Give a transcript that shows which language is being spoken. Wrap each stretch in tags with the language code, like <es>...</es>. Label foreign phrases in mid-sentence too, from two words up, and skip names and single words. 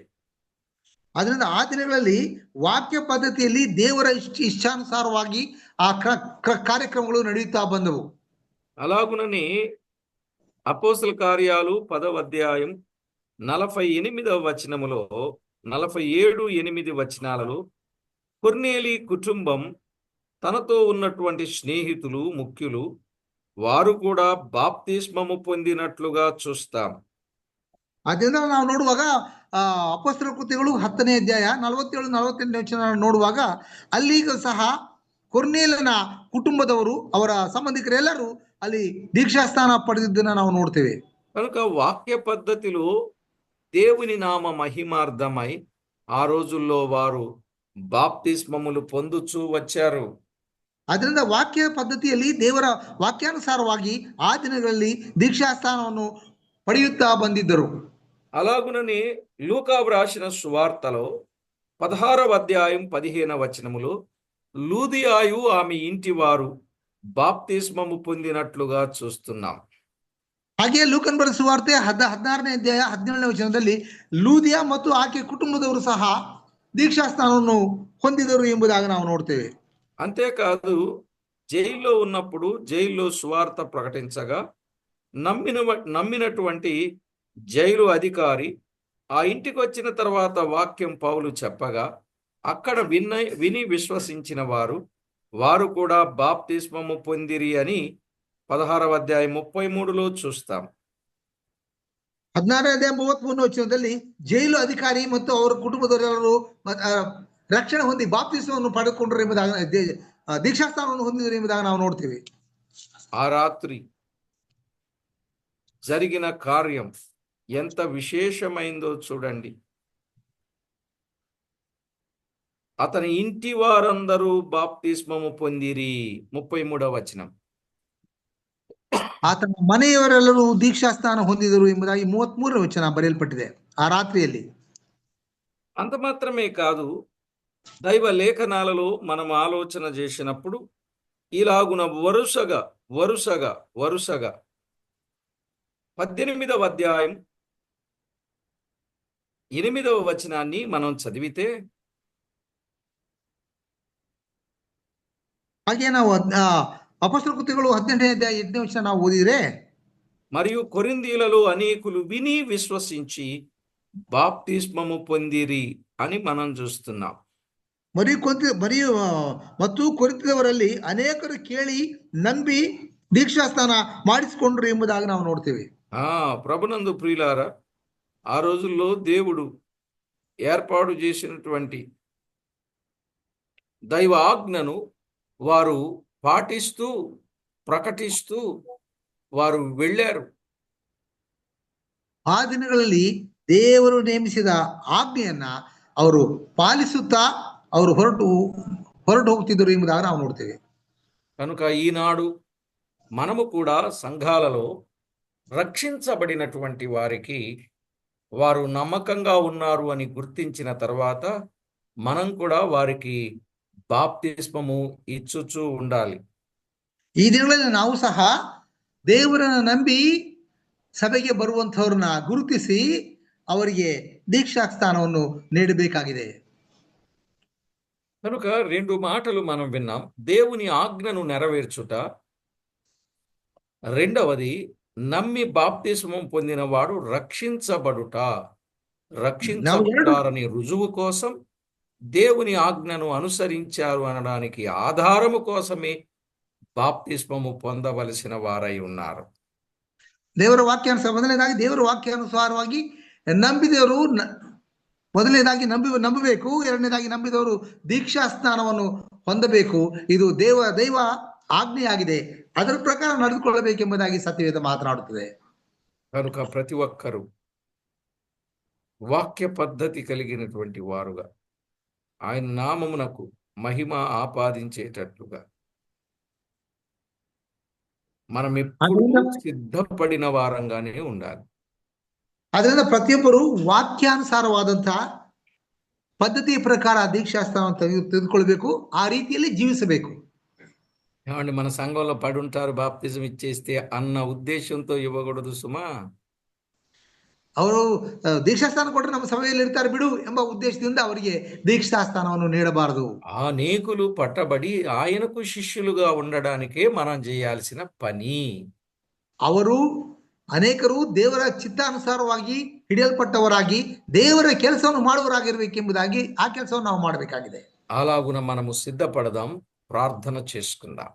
<kn>ಅದರಿಂದ ಆ ದಿನಗಳಲ್ಲಿ ವಾಕ್ಯ ಪದ್ಧತಿಯಲ್ಲಿ ದೇವರ ಇಚ್ಛಾನುಸಾರವಾಗಿ ಆ ಕಾರ್ಯಕ್ರಮಗಳು ನಡೆಯುತ್ತಾ ಬಂದವು.</kn> <te>అలాగునని అపోస్తల కార్యాలు 10వ అధ్యాయం 48వ వచనములో 47-8 వచనాలలో కొర్నేలి కుటుంబం, తనతో ఉన్నటువంటి స్నేహితులు, ముఖ్యులు, వారు కూడా బాప్తిస్మము పొందినట్లుగా చూస్తాం.</te> <kn>ಅದರಿಂದ ನಾವು ನೋಡುವಾಗ ಅಪೊಸ್ತಲರ ಕೃತ್ಯಗಳು 10ನೇ ಅಧ್ಯಾಯ 47-48 ವಚನ ನೋಡುವಾಗ ಅಲ್ಲಿಗೂ ಸಹ ಕೊರ್ನೇಲನ ಕುಟುಂಬದವರು, ಅವರ ಸಂಬಂಧಿಕರೆಲ್ಲರೂ ಅಲ್ಲಿ ದೀಕ್ಷಾಸ್ಥಾನ ಪಡೆದಿದ್ದನ್ನ ನಾವು ನೋಡ್ತೇವೆ.</kn> <te>కనుక వాక్య పద్ధతిలో దేవుని నామ మహిమార్థమై ఆ రోజుల్లో వారు బాప్తిస్మములు పొందుచూ వచ్చారు.</te> <kn>ಅದರಿಂದ ವಾಕ್ಯ ಪದ್ಧತಿಯಲ್ಲಿ ದೇವರ ವಾಕ್ಯಾನುಸಾರವಾಗಿ ಆ ದಿನಗಳಲ್ಲಿ ದೀಕ್ಷಾಸ್ಥಾನವನ್ನು ಪಡೆಯುತ್ತಾ ಬಂದಿದ್ದರು.</kn> <te>అలాగుననే లూకా వ్రాసిన సువార్తలో 16వ అధ్యాయం 15వ వచనములో లూదియాయు ఆమె ఇంటి వారు బాప్తిస్మము పొందినట్లుగా చూస్తున్నాం.</te> <kn>ಹಾಗೆ ಲೂಕನ್ ಬರೆದ ಸುವಾರ್ತೆ 16ನೇ ಅಧ್ಯಾಯ 17ನೇ ವಚನದಲ್ಲಿ ಲೂದಿಯಾ ಮತ್ತು ಆಕೆ ಕುಟುಂಬದವರು ಸಹ ದೀಕ್ಷಾಸ್ಥಾನವನ್ನು ಹೊಂದಿದರು ಎಂಬುದಾಗಿ ನಾವು ನೋಡ್ತೇವೆ.</kn> <te>అంతేకాదు, జైల్లో ఉన్నప్పుడు జైల్లో సువార్త ప్రకటించగా నమ్మినటువంటి జైలు అధికారి ఆ ఇంటికి వచ్చిన తర్వాత వాక్యం పౌలు చెప్పగా అక్కడ విని విశ్వసించిన వారు కూడా బాప్తిస్మము పొందిరి అని 16వ అధ్యాయం 33లో చూస్తాం.</te> <kn>16ನೇ ಅಧ್ಯಾಯ 33ನೇ ವಚನದಲ್ಲಿ ಜೈಲು ಅಧಿಕಾರಿ ಮತ್ತು ಅವರ ಕುಟುಂಬದವರೆಲ್ಲರೂ ರಕ್ಷಣೆ ಹೊಂದಿ ಬಾಪ್ತಿಸ್ಮವನ್ನು ಪಡೆದುಕೊಂಡರು ಎಂಬುದಾಗಿ, ದೀಕ್ಷಾಸ್ಥಾನವನ್ನು ಹೊಂದಿದರು ಎಂಬುದಾಗಿ ನಾವು ನೋಡ್ತೇವೆ.</kn> <te>ఆ రాత్రి జరిగిన కార్యం ఎంత విశేషమైందో చూడండి. అతని ఇంటి వారందరూ బాప్తిస్మము పొందిరి. 33వ వచనం.</te> <kn>ಆತನ ಮನೆಯವರೆಲ್ಲರೂ ದೀಕ್ಷಾಸ್ಥಾನ ಹೊಂದಿದರು ಎಂಬುದಾಗಿ 33ನೇ ವಚನ ಬರೆಯಲ್ಪಟ್ಟಿದೆ. ಆ ರಾತ್ರಿಯಲ್ಲಿ</kn> <te>అంత మాత్రమే కాదు, దైవ లేఖనాలలో మనం ఆలోచన చేసినప్పుడు ఇలాగున వరుసగా 18వ అధ్యాయం 8వ వచనాన్ని మనం చదివితే,</te> <kn>ಹಾಗೆ ನಾವು ಅಪೊಸ್ತಲ ಕೃತ್ಯಗಳು 18ನೇ ಅಧ್ಯಾಯ 8ನೇ ವಚನ ನಾವು ಓದಿದ್ರೆ,</kn> <te>మరియు కొరింథీయులలో అనేకులు విని విశ్వసించి బాప్తిస్మము పొందిరి అని మనం చూస్తున్నాం.</te> <kn>ಮತ್ತು ಕೊರಿಂಥದವರಲ್ಲಿ ಅನೇಕರು ಕೇಳಿ ನಂಬಿ ದೀಕ್ಷಾಸ್ಥಾನ ಮಾಡಿಸಿಕೊಂಡ್ರು ಎಂಬುದಾಗಿ ನಾವು ನೋಡ್ತೇವೆ.</kn> <te>ప్రభునందు ప్రియులారా, ఆ రోజుల్లో దేవుడు ఏర్పాటు చేసినటువంటి దైవ ఆజ్ఞను వారు పాటిస్తూ ప్రకటిస్తూ వారు వెళ్ళారు.</te> <kn>ಆ ದಿನಗಳಲ್ಲಿ ದೇವರು ನೇಮಿಸಿದ ಆಜ್ಞೆಯನ್ನ ಅವರು ಪಾಲಿಸುತ್ತಾ ಅವರು ಹೊರಟು ಹೋಗ್ತಿದ್ದರು ಎಂಬುದಾಗಿ ನಾವು ನೋಡ್ತೇವೆ.</kn> <te>కనుక ఈనాడు మనము కూడా సంఘాలలో రక్షించబడినటువంటి వారికి వారు నమ్మకంగా ఉన్నారు అని గుర్తించిన తర్వాత మనం కూడా వారికి బాప్తిస్మము ఇచ్చుచూ ఉండాలి.</te> <kn>ಈ ದಿನಗಳಲ್ಲಿ ನಾವು ಸಹ ದೇವರನ್ನ ನಂಬಿ ಸಭೆಗೆ ಬರುವಂತವ್ರನ್ನ ಗುರುತಿಸಿ ಅವರಿಗೆ ದೀಕ್ಷಾಸ್ಥಾನವನ್ನು ನೀಡಬೇಕಾಗಿದೆ.</kn> <te>కనుక 2 మాటలు మనం విన్నాం. దేవుని ఆజ్ఞను నెరవేర్చుట, రెండవది నమ్మి బాప్తిస్మం పొందిన వాడు రక్షించబడతారని రుజువు కోసం దేవుని ఆజ్ఞను అనుసరించారు అనడానికి ఆధారము కోసమే బాప్తిస్మము పొందవలసిన వారై ఉన్నారు.</te> <kn>ದೇವರ ಮೊದಲನೇದಾಗಿ ದೇವರ ವಾಕ್ಯಾನುಸಾರವಾಗಿ ನಂಬಿದವರು ಮೊದಲನೇದಾಗಿ ನಂಬಬೇಕು. ಎರಡನೇದಾಗಿ ನಂಬಿದವರು ದೀಕ್ಷಾಸ್ಥಾನವನ್ನು ಹೊಂದಬೇಕು. ಇದು ದೈವ ಆಜ್ಞೆಯಾಗಿದೆ. ಅದರ ಪ್ರಕಾರ ನಡೆದುಕೊಳ್ಳಬೇಕೆಂಬುದಾಗಿ ಸತ್ಯವೇದ ಮಾತನಾಡುತ್ತದೆ.</kn> <te>కనుక ప్రతి ఒక్కరూ వాక్య పద్ధతి కలిగినటువంటి వారుగా ఆయన నామమునకు మహిమ ఆపాదించేటట్లుగా మనం ఎప్పుడూ సిద్ధపడిన వారంగానే ఉండాలి.</te> <kn>ಅದರಿಂದ ಪ್ರತಿಯೊಬ್ಬರು ವಾಕ್ಯಾನುಸಾರವಾದಂತಹ ಪದ್ಧತಿಯ ಪ್ರಕಾರ ದೀಕ್ಷಾಸ್ಥಾನ ತೆಗೆದುಕೊಳ್ಬೇಕು. ಆ ರೀತಿಯಲ್ಲಿ ಜೀವಿಸಬೇಕು.</kn> <te>ఏమండి, మన సంఘంలో పడి ఉంటారు బాప్తిజం ఇచ్చేస్తే అన్న ఉద్దేశంతో ఇవ్వకూడదు సుమా.</te> <kn>ಅವರು ದೀಕ್ಷಾಸ್ಥಾನ ಕೊಟ್ಟರೆ ನಮ್ಮ ಸಭೆಯಲ್ಲಿ ಇರ್ತಾರೆ ಬಿಡು ಎಂಬ ಉದ್ದೇಶದಿಂದ ಅವರಿಗೆ ದೀಕ್ಷಾಸ್ಥಾನವನ್ನು ನೀಡಬಾರದು.</kn> <te>అనేకులు పట్టబడి ఆయనకు శిష్యులుగా ఉండడానికే మనం చేయాల్సిన పని.</te> <kn>ಅವರು ಅನೇಕರು ದೇವರ ಚಿತ್ತಾನುಸಾರವಾಗಿ ಹಿಡಿಯಲ್ಪಟ್ಟವರಾಗಿ ದೇವರ ಕೆಲಸವನ್ನು ಮಾಡುವವರಾಗಿರ್ಬೇಕೆಂಬುದಾಗಿ ಆ ಕೆಲಸವನ್ನು ನಾವು ಮಾಡಬೇಕಾಗಿದೆ.</kn> <te>అలాగున మనము సిద్ధపడదాం, ప్రార్థన చేసుకుందాం.</te>